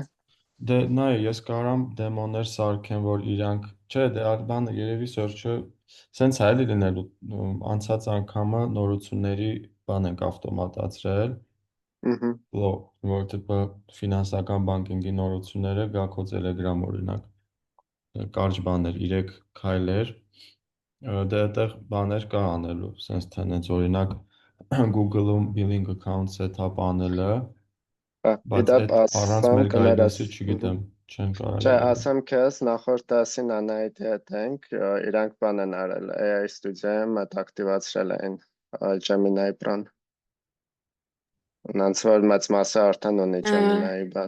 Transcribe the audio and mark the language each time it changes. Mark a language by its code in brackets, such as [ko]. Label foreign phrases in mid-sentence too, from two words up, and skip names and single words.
[hy] Դե նայ, ես կարամ դեմոներ սարքեմ, որ իրանք, չէ, դե այդ բանը երևի search-ը սենց է էլի լինելու, անցած անգամը նորությունների բան ենք ավտոմատացրել, որտեղ ֆինանսական բանկինգի նորությունները գա քո Telegram օրինակ, կարճ բաներ, 3 քայլեր, դե այդտեղ բաներ կա անելու, սենց թե նենց օրինակ Google-ում [en] billing account set-up [hy] անելը, բայց Իդապ այդ առանց ասամ մեր կներես, guidance-ի չգիտեմ, չեն կարա չէ, երևի։ ասեմ քեզ, նախորդ դասին Անահիտի հետ ենք, իրանք բան են արել, AI Studio-ում այդ ակտիվացրել էին Gemini Pro-ն, նրանց որ մեծ մասը արդեն ունի Gemini բան,